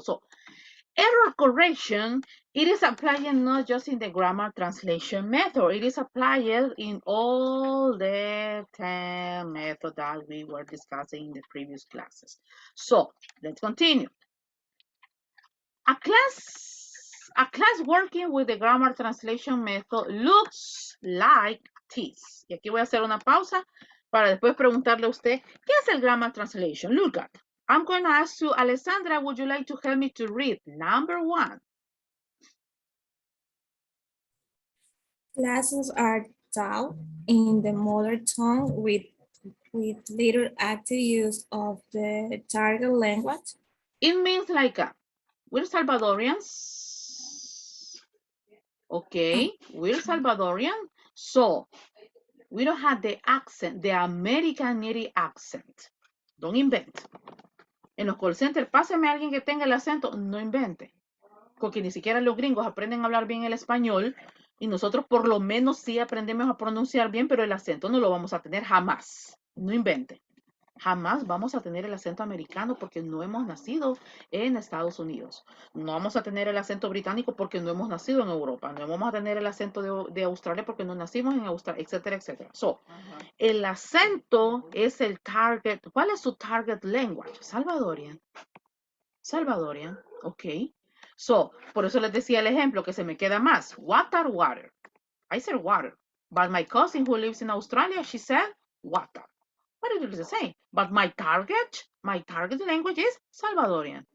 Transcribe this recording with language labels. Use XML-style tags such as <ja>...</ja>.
<en>So error correction, it is applied not just in the grammar translation method, it is applied in all the 10 methods that we were discussing in the previous classes. So let's continue. A class working with the grammar translation method looks like this.</en> <es>Y aquí voy a hacer una pausa para después preguntarle a usted, ¿qué es el grammar translation?</es> <en>Look at. I'm going to ask you, Alessandra, would you like to help me to read number 1? Classes are taught in the mother tongue with little active use of the target language. It means like we're Salvadorians. Okay, we're Salvadorian. So we don't have the accent, the American native accent. Don't invent.</en> <es>En los call centers, páseme a alguien que tenga el acento, no invente. Porque ni siquiera los gringos aprenden a hablar bien el español y nosotros por lo menos sí aprendemos a pronunciar bien, pero el acento no lo vamos a tener jamás. No invente. Jamás vamos a tener el acento americano porque no hemos nacido en Estados Unidos. No vamos a tener el acento británico porque no hemos nacido en Europa. No vamos a tener el acento de Australia porque no nacimos en Australia, etcétera, etcétera. So, el acento es el target. ¿Cuál es su target language? Salvadorian. Salvadorian, ok. So, por eso les decía el ejemplo que se me queda más.</es> <en>Water, water. I said water. But my cousin who lives in Australia, she said water. What is it the same? But my target language is Salvadorian.</en>